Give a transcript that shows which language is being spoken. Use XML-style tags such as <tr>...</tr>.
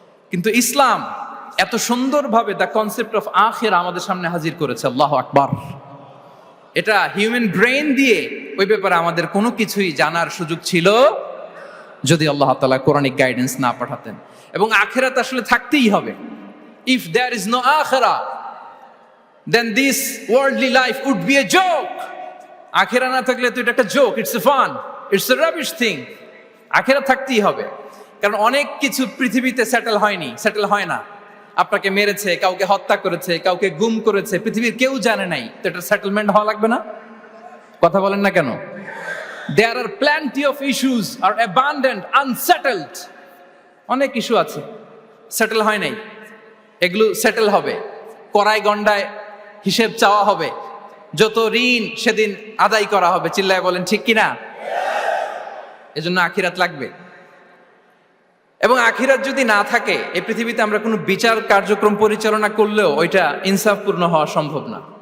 <bn>কিন্তু ইসলাম এত সুন্দরভাবে</bn> <en>the concept of আখিরা</en> <bn>আমাদের সামনে হাজির করেছে।</bn> <ar>আল্লাহু আকবার।</ar> <bn>এটা হিউম্যান ব্রেইন দিয়ে ওই ব্যাপারে আমাদের কোনো কিছুই জানার সুযোগ ছিল যদি আল্লাহ তাআলা কোরআনিক গাইডেন্স না পাঠাতেন। এবং আখিরাত আসলে থাকতেই হবে।</bn> <en>If there is no আখিরা, then this worldly life would be a joke.</en> <bn>আখিরা না থাকলে তো এটা একটা joke,</bn> <en>It's a fun, it's a rubbish thing.</en> <bn>আখিরা থাকতেই হবে, কারণ অনেক কিছু পৃথিবীতে সেটেল হয়নি, সেটেল হয় না। আপনাকে মেরেছে, কাউকে হত্যা করেছে, কাউকে গুম করেছে, পৃথিবীর কেউ জানে নাই, তো এটা সেটেলমেন্ট হওয়া লাগবে না? কথা বলেন না কেন?</bn> <en>There are plenty of issues are abandoned, unsettled.</en> <bn>অনেক ইস্যু আছে, সেটেল হয় নাই, এগুলো সেটেল হবে। কড়াই গন্ডায় হিসেব চাওয়া হবে, যত ঋণ সেদিন আদায় করা হবে। চিল্লায় বলেন ঠিক কিনা? এজন্য আখিরাত লাগবে। এবং আখিরাত যদি না থাকে, এই পৃথিবীতে আমরা কোনো বিচার কার্যক্রম পরিচালনা করলেও ওইটা ইনসাফপূর্ণ হওয়া সম্ভব না।</bn>